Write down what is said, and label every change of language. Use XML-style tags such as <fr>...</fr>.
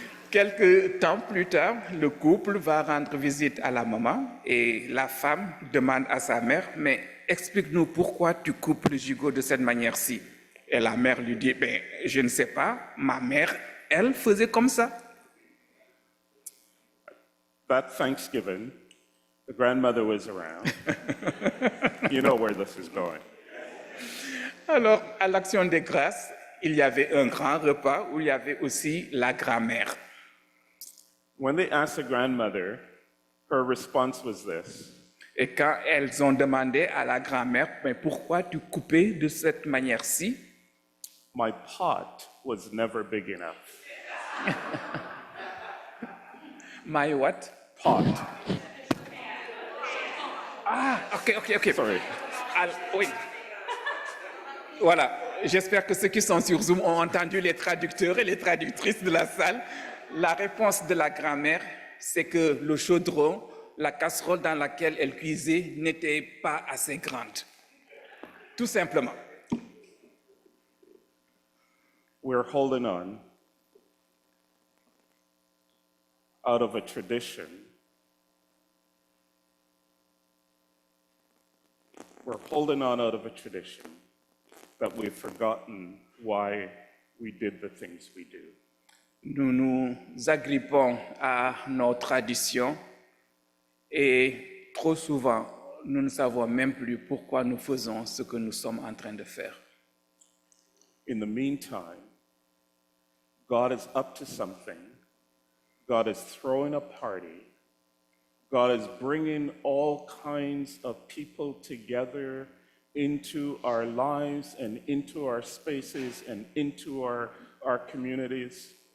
<fr>Quelques temps plus tard, le couple va rendre visite à la maman et la femme demande à sa mère, mais explique-nous pourquoi tu coupes le gigot de cette manière-ci. Et la mère lui dit, ben, je ne sais pas, ma mère, elle faisait comme ça.</fr> <en>That Thanksgiving, the grandmother was around. You know where this is going.</en> <fr>Alors, à l'Action des Grâces, il y avait un grand repas où il y avait aussi la grand-mère.</fr> <en>When they asked the grandmother, her response was this:</en> <fr>Et quand elles ont demandé à la grand-mère, mais pourquoi tu coupais de cette manière-ci?</fr> <en>"My pot was never big enough." My what? Pot. Ah, ok. Sorry.</en> <fr>Oui. Voilà. J'espère que ceux qui sont sur Zoom ont entendu les traducteurs et les traductrices de la salle. La réponse de la grand-mère, c'est que le chaudron, la casserole dans laquelle elle cuisait, n'était pas assez grande. Tout simplement.</fr> <en>We're holding on out of a tradition. We're holding on out of a tradition that we've forgotten why we did the things we do. Nous nous agrippons à nos traditions et trop souvent, nous ne savons même plus pourquoi nous faisons ce que nous sommes en train de faire. In the meantime, God is up to something. God is throwing a party. God is bringing all kinds of people together into our lives and into our spaces and into our communities.</en>